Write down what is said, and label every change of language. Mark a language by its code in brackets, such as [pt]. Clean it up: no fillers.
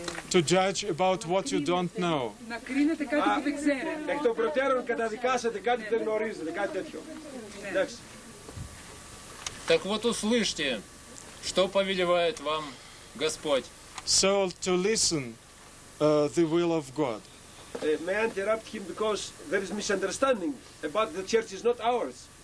[en] To judge about what you don't know. [el] Να κρίνετε κάτι που δεν ξέρετε. Εκ των προτέρων καταδικάσατε κάτι που δεν γνωρίζετε, κάτι τέτοιο. Εντάξει. [ru] Так вот услышьте, что повелевает вам Господь. [en] So to listen the will of God. May I interrupt him because there is misunderstanding about the church is not ours.